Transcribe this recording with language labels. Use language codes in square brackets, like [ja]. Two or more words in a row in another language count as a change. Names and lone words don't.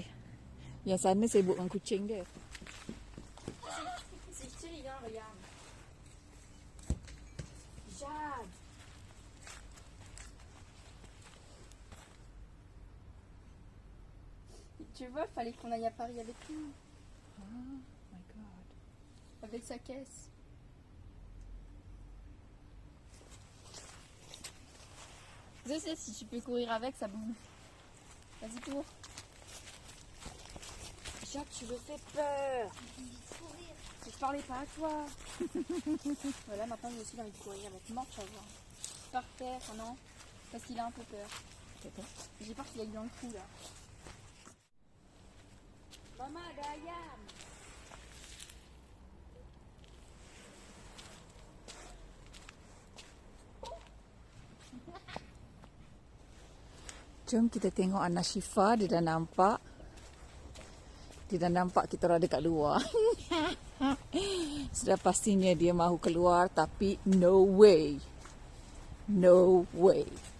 [ms] Yang sana sibuk dengan kucing dia. [fr] Tu vois, il fallait qu'on aille à Paris avec lui. [en] Oh my god. [fr] Avec sa caisse. Je sais, si tu peux courir avec, ça bouge. Vas-y, cours. Jacques, tu me fais peur. Je parlais pas à toi. Voilà, maintenant j'ai aussi envie de courir avec Morche à voir. Par terre, non? Parce qu'il a un peu peur. J'ai peur qu'il aille dans le trou là. Maman, [ms] ada ayam. Jom kita tengok anak Syifa. Dia dah nampak. Dia dah nampak kita orang dekat luar. Sudah pastinya dia mahu keluar. Tapi [en] no way. No way.